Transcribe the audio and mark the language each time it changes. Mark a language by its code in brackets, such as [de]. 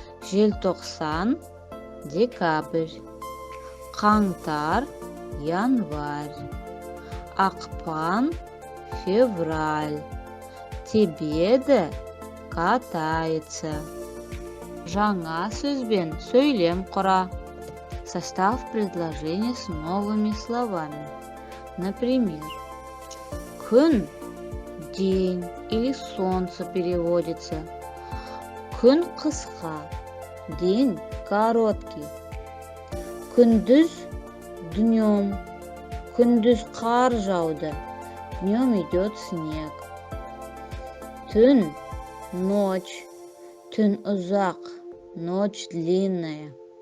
[kk] Желтоқсан, [ru] декабрь. [kk] Қаңтар, [ru] январь. [kk] Ақпан, [ru] февраль. [kk] Тебеді, [ru] катается. [kk] Жаңа сөзбен сөйлем құра. [ru] Состав предложения с новыми словами. Например, күн, день или солнце переводится. [kk] Күн қысқа, [ru] день короткий. [kk] Күндіз, днем. Күндіз қар жауды, [ru] днем идет снег. [kk] Түн, ночь. Түн ұзақ, [ru] ночь длинная.